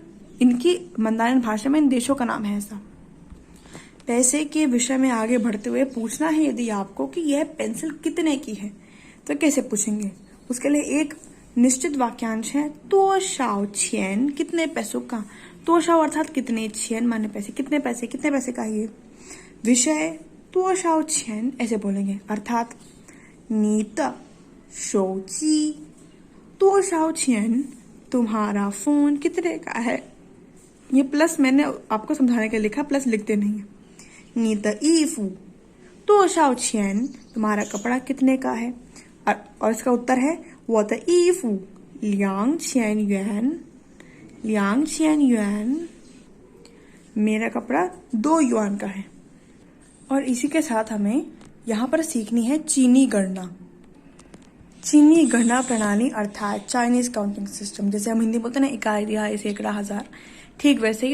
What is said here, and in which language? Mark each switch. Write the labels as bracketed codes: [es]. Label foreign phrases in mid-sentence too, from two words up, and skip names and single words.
[hi] इनकी मंदारिन भाषा में इन देशों का नाम है ऐसा। पैसे के विषय में आगे बढ़ते हुए पूछना है यदि आपको कि यह पेंसिल कितने की है, तो कैसे पूछेंगे? उसके लिए एक निश्चित वाक्यांश है, [zh] 多少钱, [hi] कितने पैसों का। 多少 अर्थात कितने,钱माने पैसे, कितने पैसे का ये विषय [zh] 多少钱 [hi] ऐसे बोलेंगे, अर्थात [zh] 你的手机多少钱, [hi] तुम्हारा फोन कितने का है। ये प्लस मैंने आपको समझाने के लिए लिखा, प्लस लिखते नहीं है। [zh] 你的衣服多少钱, [hi] तुम्हारा कपड़ा कितने का है, और इसका उत्तर है [zh] 我的衣服2千元, [hi] मेरा कपड़ा 2 युआन का है। और इसी के साथ हमें यहाँ पर सीखनी है चीनी गणना प्रणाली, अर्थात [en] Chinese counting system. [hi] जैसे हम हिंदी बोलते हैं ना, इकाई, दिहाई, सैकड़ा, हजार, ठीक वैसे ही।